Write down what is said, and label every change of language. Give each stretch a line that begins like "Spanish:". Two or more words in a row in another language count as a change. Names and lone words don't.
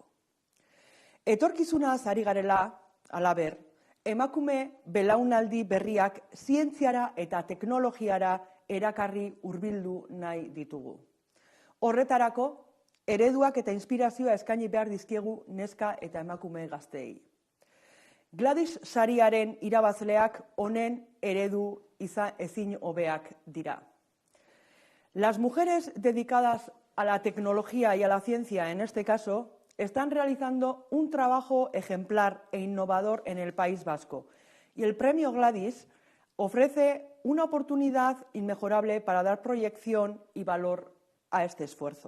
Basque: Etorkizunaz ari garela, halaber, emakume belaunaldi berriak zientziara eta teknologiara erakarri hurbildu nahi ditugu. Horretarako, ereduak eta inspirazioa eskaini behar dizkiegu neska eta emakume gazteei. Gladys sariaren irabazleak honen eredu ezin hobeak dira.
Spanish: Las mujeres dedicadas a la tecnología y a la ciencia, en este caso, están realizando un trabajo ejemplar e innovador en el País Vasco. Y el premio Gladys ofrece una oportunidad inmejorable para dar proyección y valor a este esfuerzo.